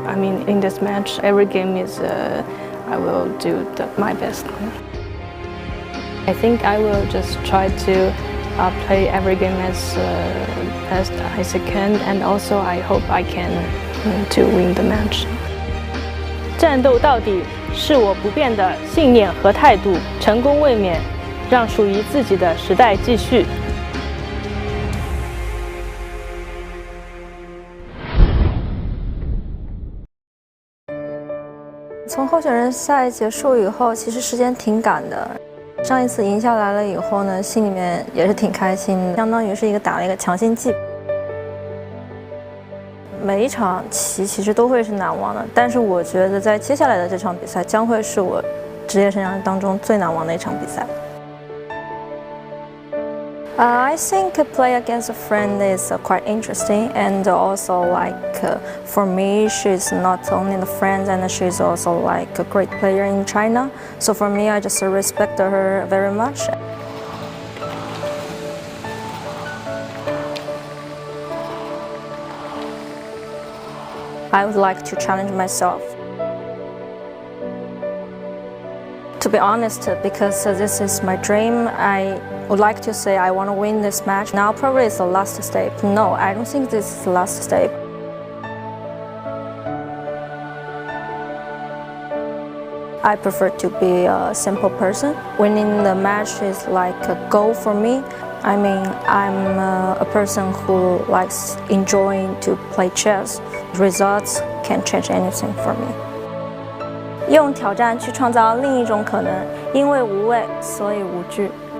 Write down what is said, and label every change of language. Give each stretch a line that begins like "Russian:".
English: I mean, in this match, every game is I will do my best. I think I will just try to play every game as best as I can, and also I hope I can to win the match.
Chinese: 战斗到底是我不变的信念和态度，成功卫冕，让属于自己的时代继续。从候选人赛结束以后，其实时间挺赶的。上一次赢下来了以后呢，心里面也是挺开心的，相当于是打了一个强心剂。每一场棋其实都会是难忘的，但是我觉得在接下来的这场比赛将会是我职业生涯当中最难忘的一场比赛。
English: I think play against a friend is quite interesting, and also for me, she's not only the friend, and she's also like a great player in China. So for me, I just respect her very much. I would like to challenge myself. To be honest, because this is my dream, I would like to say I want to win this match. Now probably it's the last step. No, I don't think this is the last step. I prefer to be a simple person. Winning the match is like a goal for me. I mean, I'm a person who likes enjoying to play chess. Results can't change anything for me.
Chinese: 用挑战去创造另一种可能，因为无畏，所以无惧。